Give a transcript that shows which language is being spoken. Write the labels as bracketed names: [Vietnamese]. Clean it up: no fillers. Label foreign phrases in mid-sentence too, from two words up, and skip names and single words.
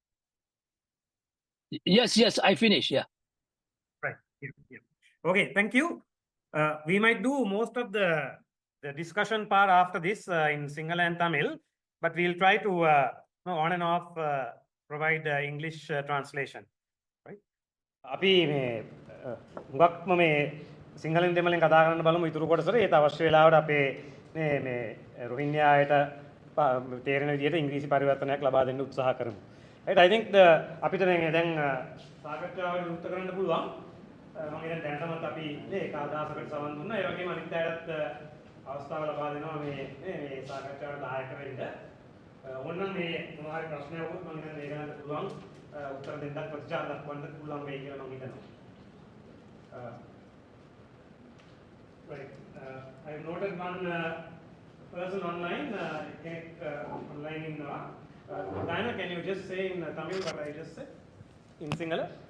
[English] Yes, I finished, yeah. Right. Yeah. Okay, thank you. We might do most of the discussion part after this in Sinhala and Tamil, but we'll try to on and off provide English translation. Right? [Sinhala] අපි මේ හුඟක්ම මේ සිංහලෙන් දෙමළෙන් කතා කරන්න බලමු ඉතුරු කොටසට. ඒත් අවශ්‍ය වෙලාවට අපේ මේ රොහින්යායට තේරෙන විදිහට ඉංග්‍රීසි පරිවර්තනයක් ලබා දෙන්න උත්සාහ කරමු. [English] Right, I think [Sinhala] අපිට දැන් සාකච්ඡාවට උත්තර කරන්න පුළුවන්. මම දැන් දැනටමත් අපි එක අදහසකට සමන් දුන්නා. ඒ වගේම අනිත් අයටත් අවස්ථාව ලබා දෙනවා මේ සාකච්ඡාවට දායක වෙන්න. ඕනනම් මේ මොනවා හරි ප්‍රශ්නයක් වුණොත් මම දැන් ඒක ගන්න පුළුවන්. උත්තර දෙන්නත් ප්‍රතිචාර දක්වන්න පුළුවන් වෙයි කියලා මම හිතනවා. [English] Right. I have noted one person online. Online in Diana, can you just say in Tamil what I just said in Sinhala?